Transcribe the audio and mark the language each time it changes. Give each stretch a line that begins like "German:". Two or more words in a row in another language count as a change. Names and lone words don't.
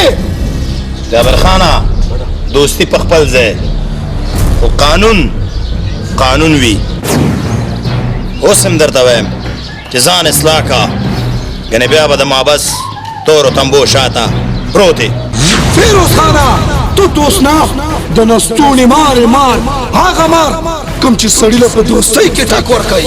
Pashto: جابر خانه دوستی په خپل ځای خو قانون وي اوس هم درته وایم چې ځان اصلاح کا ګنې بیا به د محبس تورو تمبو شاته پروت فیروز خانه تو دوست نه د نستونې مار هغه مار کوم چې سړي له په دوستۍ کې ټک ورکوي